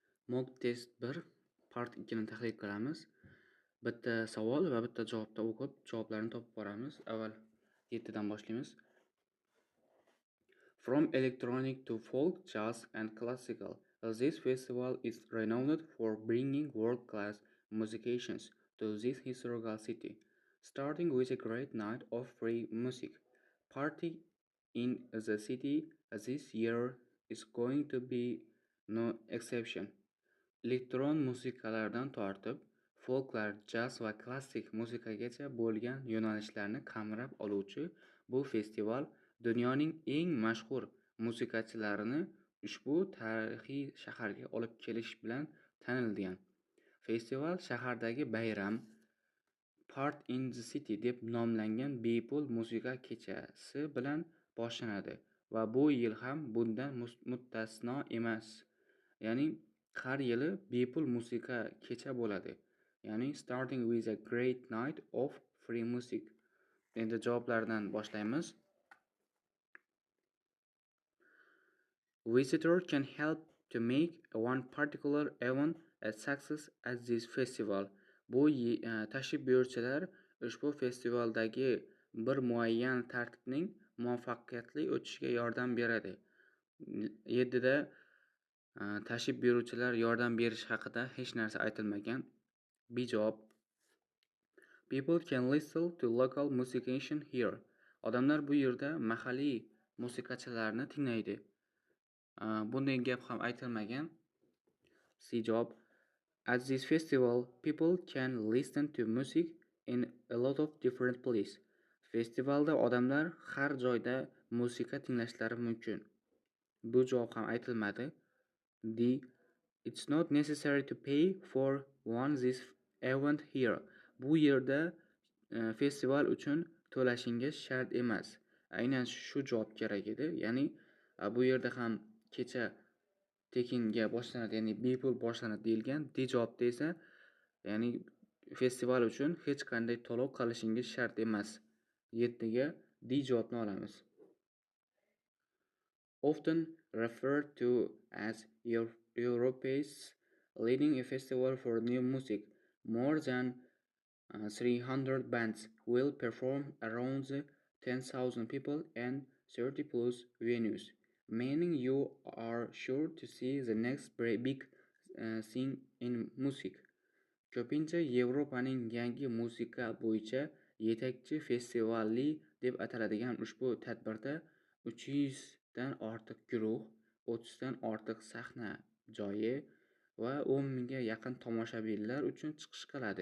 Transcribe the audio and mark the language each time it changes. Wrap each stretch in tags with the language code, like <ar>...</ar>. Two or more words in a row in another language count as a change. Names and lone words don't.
<en>Mock test</en> <uz>1 part 2 ni tahlil qilamiz. Bitta savol va bitta javobni o'qib, javoblarni topib boramiz. Avval 7 dan boshlaymiz.</uz> <en>From electronic to folk, jazz and classical, this festival is renowned for bringing world-class musicians to this historical city, starting with a great night of free music. Party in the city this year is going to be no exception.</en> <uz>Elektron musiqalardan tortib, folklar, jaz va klassik musiqagacha bo'lgan yo'nalishlarni qamrab oluvchi bu festival dunyoning eng mashhur musiqachilarini ushbu tarixiy shaharga olib kelish bilan tanilgan. Festival shahardagi bayram Part in the City deb nomlangan bepul musiqa kechasi bilan boshlanadi va bu yil ham bundan mustasno emas. Ya'ni har yili bepul musiqa kecha bo'ladi.</uz> <en>Ya'ni starting with a great night of free music.</en> <uz>Endi javoblardan boshlaymiz.</uz> <en>Visitor can help to make one particular event a success at this festival.</en> <uz>Bu tashrif buyuruvchilar ushbu festivaldagi bir muayyan tartibning muvaffaqiyatli o'tishiga yordam beradi. 7da tashrif buyuruvchilar yordam berish haqida hech narsa aytilmagan. B javob.</uz> <en>People can listen to local musician here.</en> <uz>Odamlar bu yerda mahalliy musiqachilarni tinglaydi. Bunday gap ham aytilmagan. C javob.</uz> <en>At this festival, people can listen to music in a lot of different places.</en> <uz>Festivalda odamlar har joyda musiqa tinglashlari mumkin. Bu javob ham aytilmadi. D.</uz> <en>It's not necessary to pay for one this event here.</en> <uz>Bu yerda festival uchun to'lashingiz shart emas. Aynan shu javob kerak edi. Ya'ni bu yerda ham kecha tekinga boshlanadi, ya'ni bepul boshlanadi deyilgan. D javobda esa ya'ni festival uchun hech qanday to'lov qilishingiz shart emas. 7ga D javobni olamiz.</uz> <en>Often referred to as Europe's leading a festival for new music, more than 300 bands will perform around 10,000 people and 30 plus venues, meaning you are sure to see the next big thing in music.</en> <uz>Ko'pincha Yevropaning yangi musiqa bo'yicha yetakchi festivali deb ataladigan ushbu tadbirda 300 dan ortiq guruh, 30 dan ortiq sahna joyi va 10 mingga yaqin tomoshabinlar uchun chiqish qiladi.</uz>